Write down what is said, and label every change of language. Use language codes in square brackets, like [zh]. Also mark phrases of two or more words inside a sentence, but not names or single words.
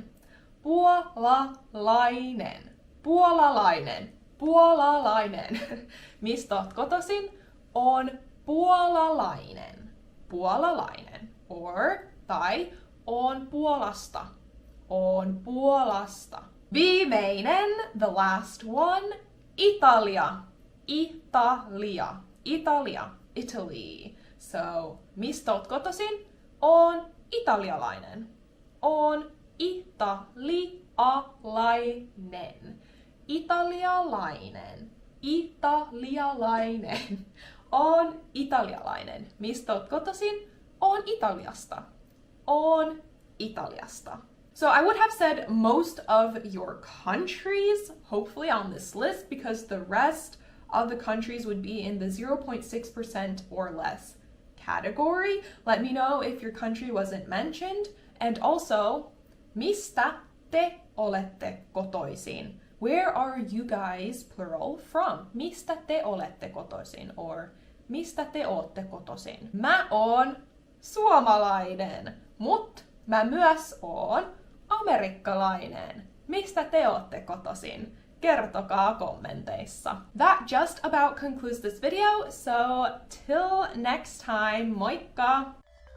[fi] Puolalainen. Puolalainen. Puolalainen. Mistä oot kotoisin? On puolalainen. Puolalainen. Or, tai, on Puolasta. On Puolasta. Viimeinen, [en] the last one, Italia. [fi] Italia. Italia. Italy. So, mistä oot kotoisin? On italialainen. On italialainen. Italialainen. Italialainen. On italialainen. Mistä oot kotoisin? On Italiasta. On Italiasta. [en] So I would have said most of your countries, hopefully, on this list, because the rest of the countries would be in the 0.6% or less category. Let me know if your country wasn't mentioned. And also, [fi] mistä te olette kotoisin? [en] Where are you guys, plural, from? [fi] Mistä te olette kotoisin? Or mistä te ootte kotoisin? Mä oon suomalainen, mut mä myös oon amerikkalainen. Mistä te ootte kotoisin? Kertokaa kommenteissa. [en] That just about concludes this video, so till next time, [fi] moikka!